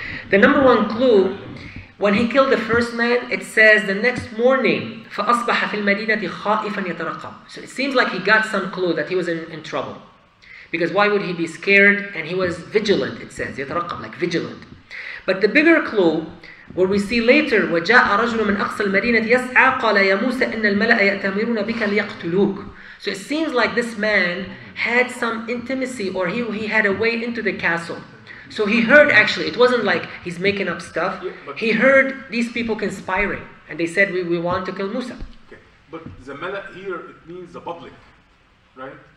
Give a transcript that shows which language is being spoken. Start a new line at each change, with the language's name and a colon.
English: The number one clue, when he killed the first man, it says the next morning,
Arabic: فَأَصْبَحَ فِي الْمَدِينَةِ خَائِفًا يَتَرَقَّبُ.
English: So it seems like he got some clue that he was in trouble. Because why would he be scared? And he was vigilant, it says, يَتَرَقَّبُ, like vigilant. But the bigger clue, where we see later,
Arabic: وَجَاءَ رَجُلٌ مِنْ أَقْصَى الْمَدِينَةِ يَسْعَى قَالَ يَا مُوسَى إِنَّ الْمَلَأَ يَأْتَمِرُونَ بِكَ لِيَقْتُلُوكَ.
English: So it seems like this man had some intimacy, or he had a way into the castle. So he heard, actually, it wasn't like he's making up stuff. He heard these people conspiring, and they said, we want to kill Musa. Okay. But the mala here, it means the public, right?